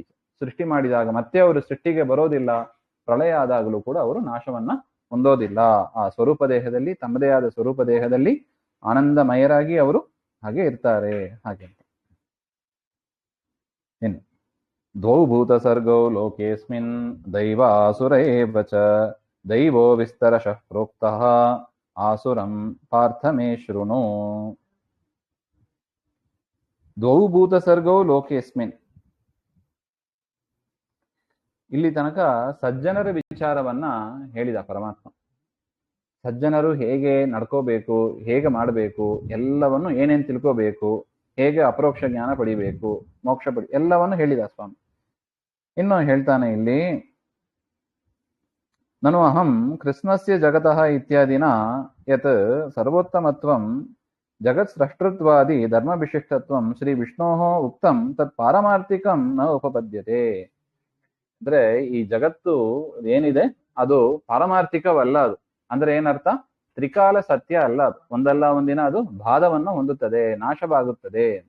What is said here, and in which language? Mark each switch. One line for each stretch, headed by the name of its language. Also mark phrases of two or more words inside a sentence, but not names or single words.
Kannada: ಸೃಷ್ಟಿ ಮಾಡಿದಾಗ ಮತ್ತೆ ಅವರು ಸೃಷ್ಟಿಗೆ ಬರೋದಿಲ್ಲ. ಪ್ರಳಯ ಆದಾಗಲೂ ಕೂಡ ಅವರು ನಾಶವನ್ನ ಹೊಂದೋದಿಲ್ಲ. ಆ ಸ್ವರೂಪ ದೇಹದಲ್ಲಿ, ತಮ್ಮದೇ ಆದ ಸ್ವರೂಪ ದೇಹದಲ್ಲಿ ಆನಂದಮಯರಾಗಿ ಅವರು ಹಾಗೆ ಇರ್ತಾರೆ. ಹಾಗೆ ಇನ್ನು
Sanskrit: ದ್ವೌ ಭೂತ ಸರ್ಗೌ ಲೋಕೇಸ್ಮಿನ್ ದೈವ ಆಸುರ ಏವ ಚ ದೈವೋ ವಿಸ್ತರಶಃ ಪ್ರೋಕ್ತಃ ಆಸುರಂ ಪಾರ್ಥ ಮೇ ಶೃಣು. ದ್ವೌ ಭೂತ ಸರ್ಗೌ ಲೋಕೇಸ್ಮಿನ್.
Kannada: ಇಲ್ಲಿ ತನಕ ಸಜ್ಜನರ ವಿಚಾರವನ್ನ ಹೇಳಿದ ಪರಮಾತ್ಮ. ಸಜ್ಜನರು ಹೇಗೆ ನಡ್ಕೋಬೇಕು, ಹೇಗೆ ಮಾಡಬೇಕು, ಎಲ್ಲವನ್ನು ಏನೇನು ತಿಳ್ಕೋಬೇಕು, ಹೇಗೆ ಅಪರೋಕ್ಷ ಜ್ಞಾನ ಪಡಿಬೇಕು, ಮೋಕ್ಷ ಎಲ್ಲವನ್ನು ಹೇಳಿದ ಸ್ವಾಮಿ. ಇನ್ನು ಹೇಳ್ತಾನೆ ಇಲ್ಲಿ,
Sanskrit: ನನು ಅಹಂ ಕೃಷ್ಣಸ್ಯ ಜಗತಃ ಇತ್ಯಾದಿನ ಯತ್ ಸರ್ವೋತ್ತಮತ್ವಂ ಜಗತ್ ಸೃಷ್ಟೃತ್ವಾದಿ ಧರ್ಮ ವಿಶಿಷ್ಟತ್ವಂ ಶ್ರೀ ವಿಷ್ಣೋ ಉಕ್ತಂ ತತ್ ಪಾರಮಾರ್ಥಿಕಂ ನ ಉಪಪದ್ಯತೆ.
Kannada: ಅಂದ್ರೆ ಈ ಜಗತ್ತು ಏನಿದೆ ಅದು ಪಾರಮಾರ್ಥಿಕವಲ್ಲ. ಅದು ಅಂದ್ರೆ ಏನರ್ಥ? ತ್ರಿಕಾಲ ಸತ್ಯ ಅಲ್ಲ. ಅದು ಒಂದಲ್ಲ ಒಂದಿನ ಅದು ಬಾಧವನ್ನು ಹೊಂದುತ್ತದೆ, ನಾಶವಾಗುತ್ತದೆ ಅಂತ.